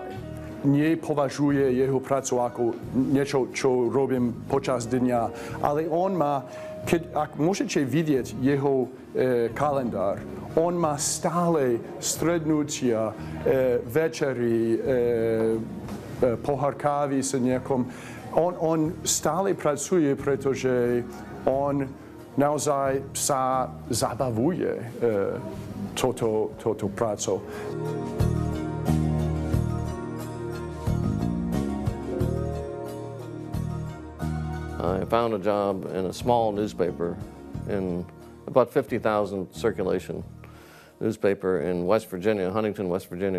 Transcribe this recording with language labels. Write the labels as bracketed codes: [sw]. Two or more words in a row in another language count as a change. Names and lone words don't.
[sk] Nepovažuje jeho prácu ako niečo, čo robím počas dňa, ale on má, ak môžete vidieť jeho kalendár, on má stále stretnutia, večery, pohár kávy s niekom. On stále pracuje, pretože on naozaj sa zabavuje toto prácou. [en] I found a job in a small newspaper in about 50,000 circulation newspaper in West Virginia, Huntington, West Virginia.